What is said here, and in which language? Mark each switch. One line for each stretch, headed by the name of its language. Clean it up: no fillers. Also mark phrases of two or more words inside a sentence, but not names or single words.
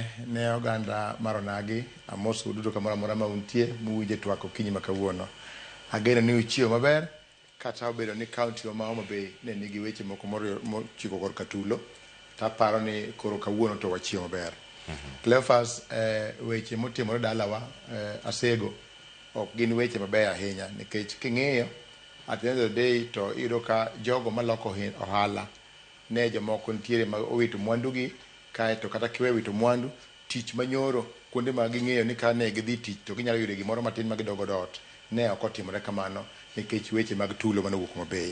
Luo (Kenya and Tanzania): Ne oganda maronagi amoso duto kamoro amora ma untie muwinje twak okinyi ma kawuono ageno ni uchiewo maber kata obedo ni county ma Homa Bay ne nigi weche moko mochiko kor katulo taparo ni koro kawuono to wachiewo maber. Cleophas, weche motimore dalawa Asego ok gin weche maber ahinya nikech king'iyo
English: at the end of the day
Luo (Kenya and Tanzania): to iyudo ka jogo maloko ohala ne jomoko nitiere ma owito mwandugi kaeto kata kiwe wito mwandu tich manyoro kuonde ma ging'eyo ni ka ne gidhi tich to ginyalo yudo gimoro matin ma gidogo dot ne ok otimore kamano nikech weche mag tulo manowuok Homa Bay.